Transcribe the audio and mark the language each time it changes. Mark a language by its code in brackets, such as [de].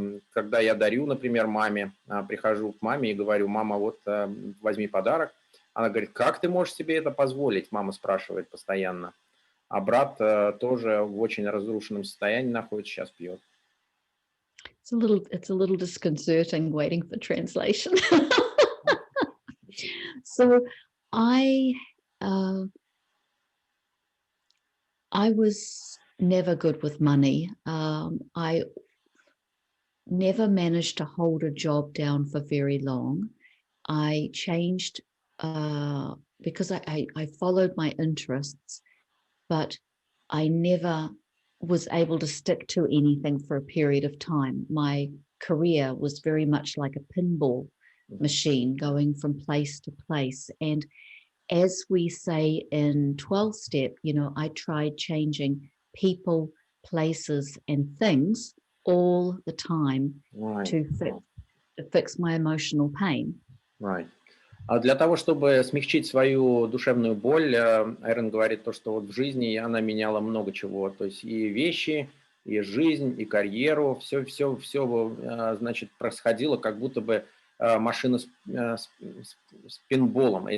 [ru] Когда я дарю, например, маме, прихожу к маме и говорю: "Мама, вот возьми подарок". Она говорит: "Как ты можешь себе это позволить?" Мама спрашивает постоянно. А брат тоже в очень разрушенном состоянии находится, сейчас пьет. [en] It's a little disconcerting waiting for translation. So I was never good with money. I never managed to hold a job down for very long. I changed because I followed my interests, but I never was able to stick to anything for a period of time. My career was very much like a pinball machine going from place to place. And as we say in 12-step, I tried changing people, places, and things all the time to fix my emotional pain. Right. [ru] А для того, чтобы смягчить свою душевную боль, Эрин говорит то, что в жизни она меняла много чего, то есть и вещи, и жизнь, и карьеру, все, значит, происходило как будто бы машина с пинболом.